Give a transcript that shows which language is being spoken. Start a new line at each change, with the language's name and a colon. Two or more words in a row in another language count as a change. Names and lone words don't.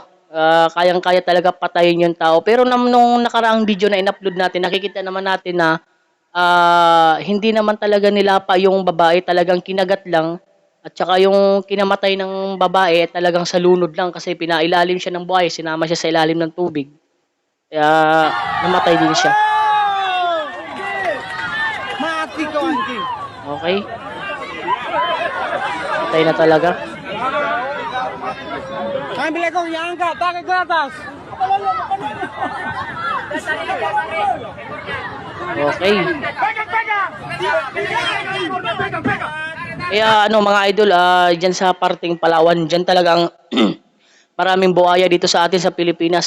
Filipino: Kayang-kaya talaga patayin yung tao. Pero nung nakaraang video na in-upload natin, nakikita naman natin na hindi naman talaga nilapa yung babae, talagang kinagat lang. At saka yung kinamatay ng babae, talagang sa lunod lang kasi pinailalim siya ng buhay, sinama siya sa ilalim ng tubig. Kaya namatay din siya.
Malay: Mati kau anjing.
Filipino: Okay? Patay na talaga.
Malay: Ambil ekor yang angkat, tarik ke atas.
Filipino: Okay. Kaya mga idol, dyan sa parting Palawan, dyan talagang maraming buhaya dito sa atin sa Pilipinas.